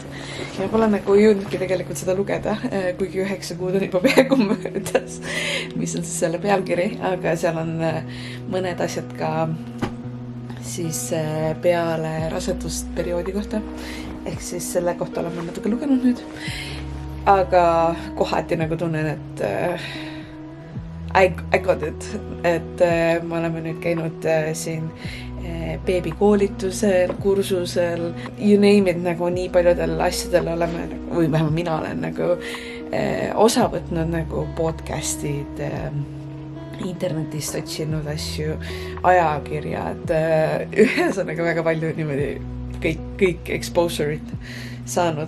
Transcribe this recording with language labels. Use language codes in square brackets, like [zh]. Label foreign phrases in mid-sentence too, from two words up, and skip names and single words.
[et] Ja ma pole nagu jõudnudki tegelikult seda lugeda, kuigi 9 kuud on juba peaaegu möödas, mis on siis selle pealkiri, aga seal on mõned asjad ka siis peale rasedust perioodi kohta. Ehk siis selle kohta olen ma natuke lugenud nüüd. Aga kohati nagu tunnen, et [en] I got it. [et] Et me oleme nüüd käinud siin beebikoolitusel, kursusel, [en] you name it, [et] nagu nii paljudel asjadel oleme, või vähemalt mina olen nagu osa võtnud nagu podcastid, internetist otsinud asju, ajakirjad, ühesõnaga väga palju niimoodi kõik exposure'id saanud.